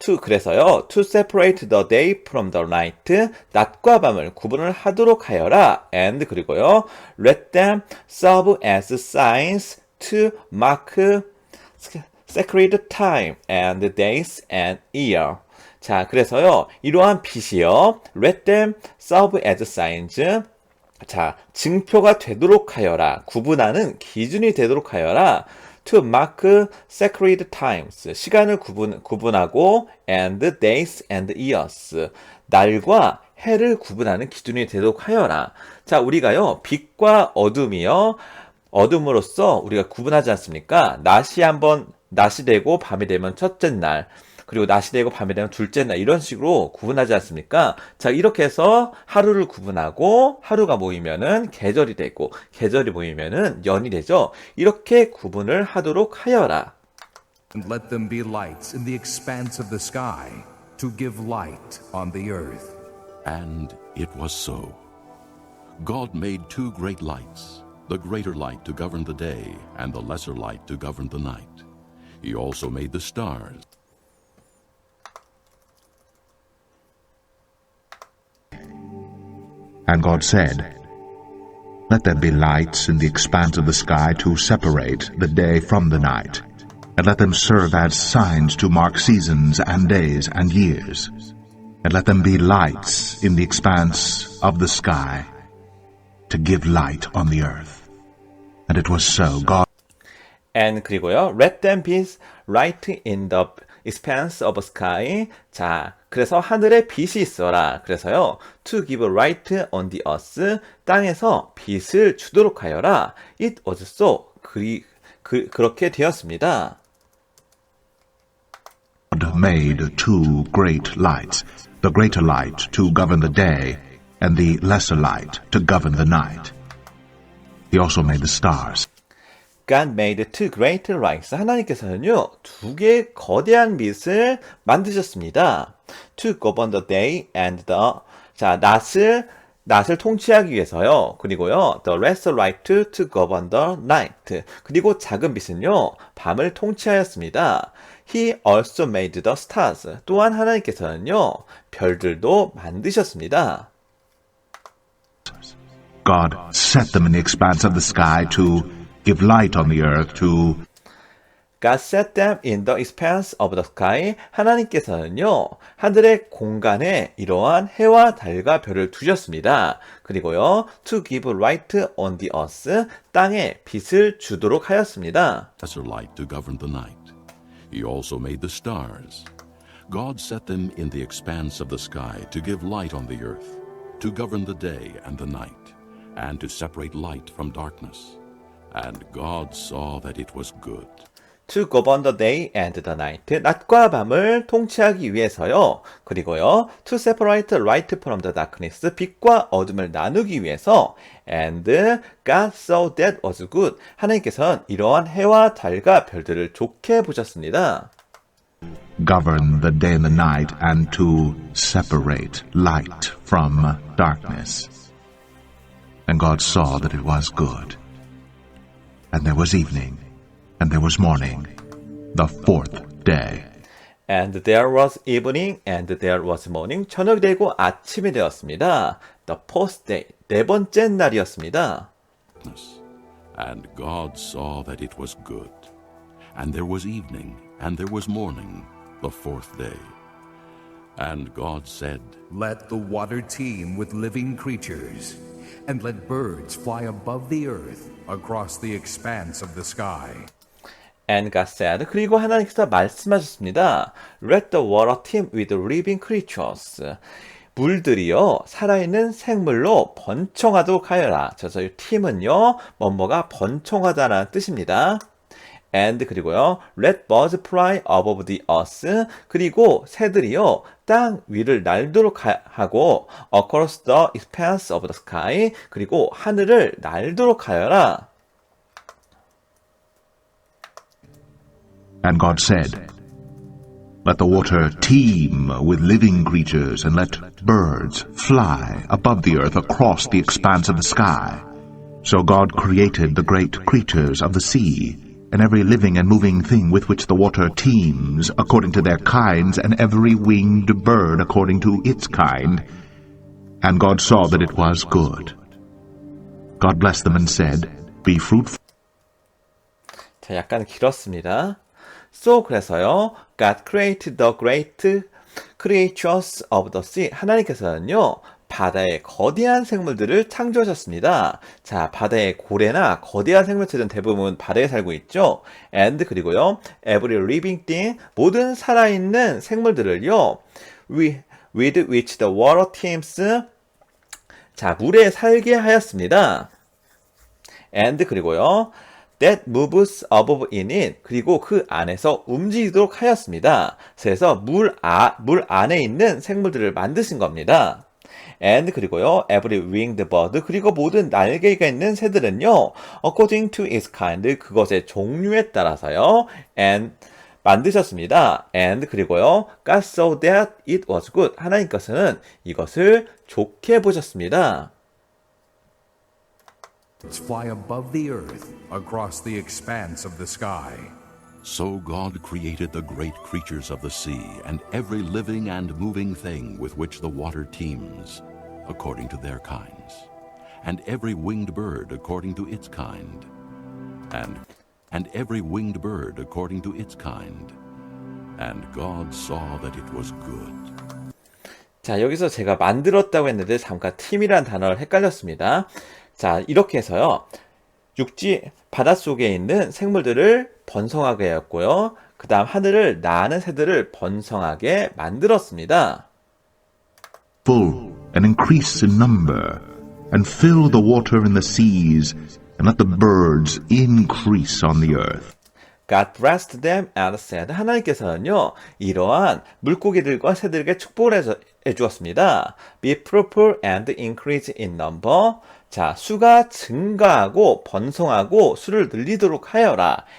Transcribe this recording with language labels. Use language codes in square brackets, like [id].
[ko] 그래서요, [en] to separate the day from the night. [ko] 낮과 밤을 구분을 하도록 하여라. [en] And [ko] 그리고요, [en] let them serve as signs to mark sacred time and days and year. [ko] 자, 그래서요, 이러한 빛이요, [en] let them serve as signs. [ko] 자, 증표가 되도록 하여라. 구분하는 기준이 되도록 하여라. [en] To mark sacred times. [ko] 시간을 구분하고 [en] and days and years. [ko] 날과 해를 구분하는 기준이 되도록 하여라. 자, 우리가요, 빛과 어둠이요, 어둠으로써 우리가 구분하지 않습니까? 낮이 되고 밤이 되면 첫째 날, 그리고 낮이 되고 밤이 되면 둘째 날, 이런 식으로 구분하지 않습니까? 자, 이렇게 해서 하루를 구분하고, 하루가 모이면은 계절이 되고, 계절이 모이면은 연이 되죠. 이렇게 구분을 하도록 하여라. [en] And let them be lights in the expanse of the sky, to give light on the earth. And it was so. God made two great lights, the greater light to govern the day, and the lesser light to govern the night. He also made the stars. And God said, Let there be lights in the expanse of the sky to separate the day from the night, and let them serve as signs to mark seasons and days and years. And let them be lights in the expanse of the sky to give light on the earth. And it was so. God and [ko] 그리고요, [en] let them be light in the expanse of sky. [ko] 자, 그래서 하늘에 빛이 있어라. 그래서요, [en] to give light on the earth. [ko] 땅에서 빛을 주도록 하여라. [en] It was so. [ko] 그렇게 되었습니다. [en] God made two great lights, the greater light to govern the day, and the lesser light to govern the night. He also made the stars. God made two great lights. [ko] 하나님께서는요, 두 개의 거대한 빛을 만드셨습니다. [en] To govern the day and the, [ko] 자, 낮을 통치하기 위해서요. 그리고요, [en] the lesser light to govern the night. [ko] 그리고 작은 빛은요, 밤을 통치하였습니다. [en] He also made the stars. [ko] 또한 하나님께서는요, 별들도 만드셨습니다. [en] God set them in the expanse of the sky to give light on the earth, to God set them in the expanse of the sky. [ko] 하나님께서는요, 하늘의 공간에 이러한 해와 달과 별을 두셨습니다. 그리고요, [en] to give light on the earth. [ko] 땅에 빛을 주도록 하였습니다. [en] Lesser light to govern the night. He also made the stars. God set them in the expanse of the sky to give light on the earth, to govern the day and the night, and to separate light from darkness. And God saw that it was good. To govern the day and the night. [ko] 낮과 밤을 통치하기 위해서요. 그리고요. [en] To separate light from the darkness. [ko] 빛과 어둠을 나누기 위해서. [en] And God saw that was good. [ko] 하나님께서는 이러한 해와 달과 별들을 좋게 보셨습니다. [en] govern the day and the night, and to separate light from darkness. And God saw that it was good. And there was evening, and there was morning, the fourth day. And there was evening, and there was morning. [ko] 저녁이 되고 아침이 되었습니다. [en] The fourth day, [ko] 네 번째 날이었습니다. [en] And God saw that it was good. And there was evening, and there was morning, the fourth day. And God said, Let the water teem with living creatures, and let birds fly above the earth across the expanse of the sky. And God said, [ko] 그리고 하나님께서 말씀하셨습니다. [en] Let the water teem with living creatures. [ko] 물들이요, 살아있는 생물로 번성하도록 하여라. 저희 팀은요, 뭐뭐가 번성하다라는 뜻입니다. [en] And [ko] 그리고요, [en] let birds fly above the earth. [ko] 그리고 새들이요, 땅 위를 날도록 하고 [en] across the expanse of the sky. [ko] 그리고 하늘을 날도록 하여라. [en] And God said, Let the water teem with living creatures, and let birds fly above the earth across the expanse of the sky. So God created the great creatures of the sea, and every living and moving thing with which the water teems, according to their kinds, and every winged bird according to its kind. And God saw that it was good. God blessed them and said, Be fruitful. [ko] 자, 약간 길었습니다. [en] So, [ko] 그래서요, [en] God created the great creatures of the sea. [ko] 하나님께서는요, 바다의 거대한 생물들을 창조하셨습니다. 자, 바다의 고래나 거대한 생물체들은 대부분 바다에 살고 있죠. [en] And with every living thing, [ko] 모든 살아있는 생물들을요, [en] with with which the water teems. [ko] 자, 물에 살게 하였습니다. [en] and [ko] 그리고요. [en] that moves above in it. [ko] 그리고 그 안에서 움직이도록 하였습니다. 그래서 물 안에 있는 생물들을 만드신 겁니다. [en] and [ko] 그리고요. [en] every winged bird. [ko] 그리고 모든 날개가 있는 새들은요. [en] according to its kind. [ko] 그것의 종류에 따라서요. [en] and [ko] 만드셨습니다. [en] and [ko] 그리고요. [en] God saw that it was good. [ko] 하나님께서는 이것을 좋게 보셨습니다. [en] Fly above the earth across the expanse of the sky. So God created the great creatures of the sea and every living and moving thing with which the water teems, according to their kinds, and every winged bird according to its kind, and every winged bird according to its kind. And God saw that it was good. [ko] 자, 여기서 제가 만들었다고 했는데 잠깐 팀이라는 단어를 헷갈렸습니다. 자, 이렇게 해서요. 바닷속에 있는 생물들을 번성하게 하였고요. 그 다음 하늘을 나는 새들을 번성하게 만들었습니다. [en] Full and increase in number, and fill the water in the seas, and let the birds increase on the earth. God blessed them and said. [ko] 하나님께서는요, 이러한 물고기들과 새들에게 축복을 해주었습니다. [en] Be fruitful and increase in number. [ko] 자, 수가 증가하고 번성하고 수를 늘리도록 하여라.